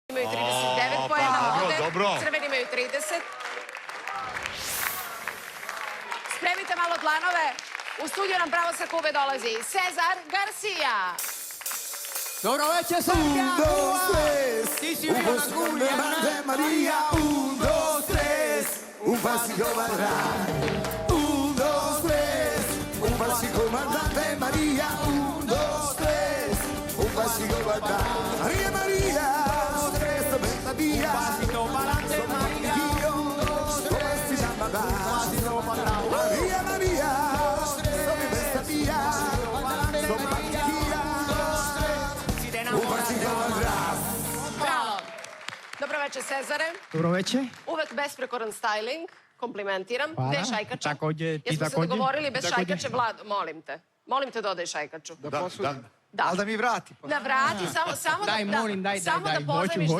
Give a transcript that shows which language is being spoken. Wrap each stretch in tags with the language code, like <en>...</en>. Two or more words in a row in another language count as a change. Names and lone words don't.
<sr>imaju 39 poena, vode, crveni imaju 30. Spremite malo dlanove. U studiju nam pravo sa Kube dolazi Cezar Garcia. Dobro večer, Srbija! Ti si bio na Kuli,</sr> <es>Ave Maria, un, dos, tres, un pasito varrà. Un, dos, tres, un pasito Ave Maria, un, dos, tres, un pasito varrà. Maria, Maria, tres,</es> <it>bella via.</it> <es>un pasito pa'lante, Maria.</es> <it>Come si chiama? Maria, Maria, come questa via.</it> <sr>Bravo. Dobro večer, Cezare. Dobro večer. Uvek besprekoran styling. Komplimentiram. Hvala. Gde je šajkača? Takođe, ti Jesmo se takođe. dogovorili bez Takođe. šajkače, Vlad, molim te. Molim te dodaj šajkaču. Da. Ali da mi vrati. Na vrati, samo Daj, molim, daj. Samo da pozdraviš, Hoću.</sr>